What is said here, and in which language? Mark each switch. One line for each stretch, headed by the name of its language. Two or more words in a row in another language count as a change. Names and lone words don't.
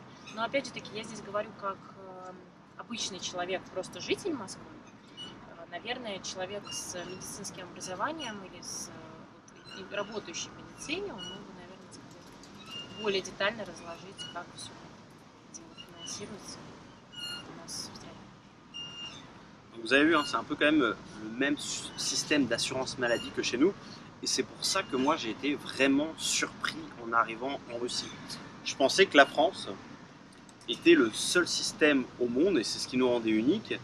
Russian: Но опять же таки, я здесь говорю как обычный человек, просто житель Москвы. Наверное, человек с медицинским образованием или с работающий в медицине, он мог бы, наверное, сказать, более детально разложить, как все дело финансируется у нас в стране.
French: Vous avez vu, hein, c'est un peu quand même le même système d'assurance maladie que chez nous. Et c'est pour ça que moi j'ai été vraiment surpris en arrivant en Russie. Je pensais que la France était le seul système au monde, et c'est ce qui nous rendait unique.